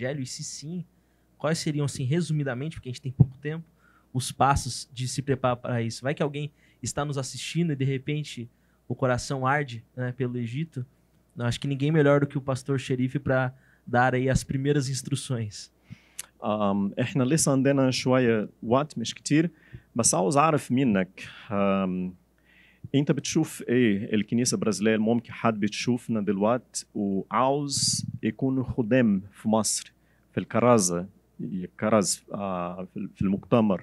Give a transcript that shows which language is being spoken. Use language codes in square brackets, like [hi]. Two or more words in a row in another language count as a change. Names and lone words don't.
[pt] E se sim, quais seriam, assim, resumidamente, porque a gente tem pouco tempo, os passos de se preparar para isso? Vai que alguém está nos assistindo e de repente o coração arde, né, pelo Egito? Eu acho que ninguém melhor do que o pastor Xerife para dar aí as primeiras instruções. [ar] احنا لسه عندنا شوية وقت مش كتير بس عاوز اعرف منك انت بتشوف ايه الكنيسة البرازيلية ممكن حد بتشوفنا دلوقتي وعاوز يكونوا خدام في مصر في الكرازة في المؤتمر.